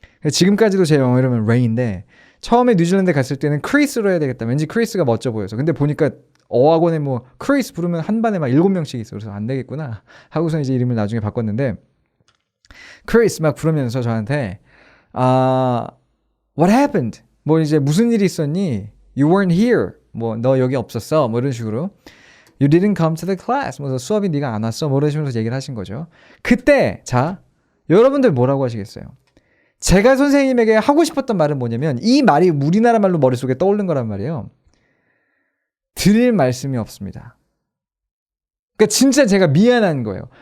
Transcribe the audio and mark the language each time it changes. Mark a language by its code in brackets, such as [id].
[ko] 지금까지도 제 영어 이름은 레이인데 처음에 뉴질랜드 갔을 때는 크리스로 해야 되겠다. 왠지 크리스가 멋져 보여서. 근데 보니까 어학원에 뭐 크리스 부르면 한 반에 막 7명씩 있어. 그래서 안 되겠구나 하고서 이제 이름을 나중에 바꿨는데 크리스 막 부르면서 저한테 [en] What happened? [ko] 뭐 이제 무슨 일이 있었니? [en] You weren't here. [ko] 뭐 너 여기 없었어. 뭐 이런 식으로 [en] You didn't come to the class. [ko] 뭐 수업이 네가 안 왔어. 뭐 이러시면서 얘기를 하신 거죠. 그때 자 여러분들 뭐라고 하시겠어요? 제가 선생님에게 하고 싶었던 말은 뭐냐면 이 말이 우리나라 말로 머릿속에 떠오른 거란 말이에요. 드릴 말씀이 없습니다. 그러니까 진짜 제가 미안한 거예요.